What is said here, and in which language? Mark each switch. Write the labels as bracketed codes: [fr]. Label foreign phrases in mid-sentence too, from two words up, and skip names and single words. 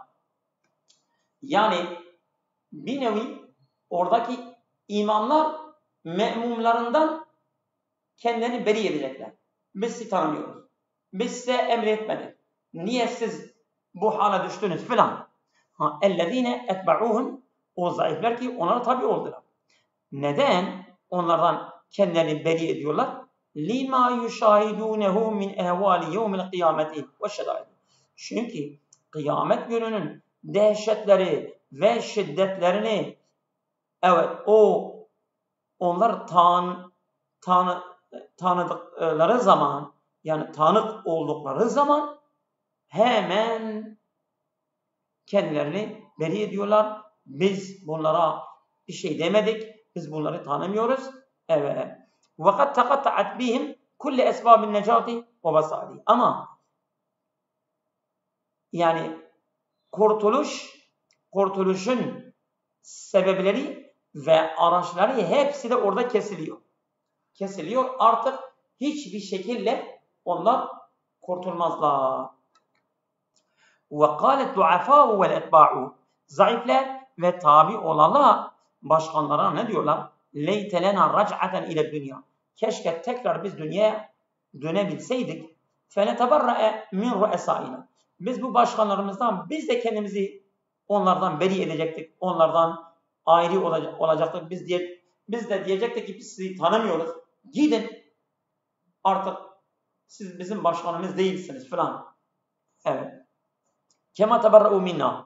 [tr] Yani bir nevi oradaki imamlar me'mumlarından kendilerini beri edecekler. Biz sizi tanımıyoruz. Biz size emretmedik. Niye siz bu hale düştünüz filan. [ar] اَلَّذ۪ينَ اَتْبَعُوهُمْ. [tr] O zayıflar ki onlara tabi oldular. Neden onlardan kendilerini beri ediyorlar? [ar] لِمَا يُشَاهِدُونَهُ مِنْ اَهْوَالِ يَوْمِ الْقِيَامَةِ وَالشَّدَائِدِ. [tr] Çünkü kıyamet gününün dehşetleri ve şiddetlerini, evet, onlar tanıdıkları zaman, yani tanık oldukları zaman hemen kendilerini beri ediyorlar. Biz bunlara bir şey demedik. Biz bunları tanımıyoruz. Evet. [ar] وَقَدْ تَقَطَّعَتْ بِهِمْ كُلِّ أَسْبَابِ النَّجَاةِ وَوَسَائِلِ. [tr] Ama yani kurtuluşun sebepleri ve araçları hepsi de orada kesiliyor. Kesiliyor. Artık hiçbir şekilde onlar kurtulmazlar. [ar] وَقَالَتْ دُعَفَاءُ وَالْاَتْبَاعُ. [tr] Zayıflar ve tabi olanlar başkanlara ne diyorlar? [ar] لَيْتَ لَنَا رَجْعَةً اِلَى الدُّنْيَا. [tr] keşke tekrar biz dünyaya dönebilseydik. [ar] فَنَتَبَرَّأَ مِنْ رُؤَسَائِنَا [tr] Biz bu başkanlarımızdan, biz de kendimizi onlardan beri edecektik. Onlardan ayrı olacaktık. Biz de diyecektik ki biz sizi tanımıyoruz. Gidin. Artık siz bizim başkanımız değilsiniz falan. [ar] Evet. كما تبرءوا منا.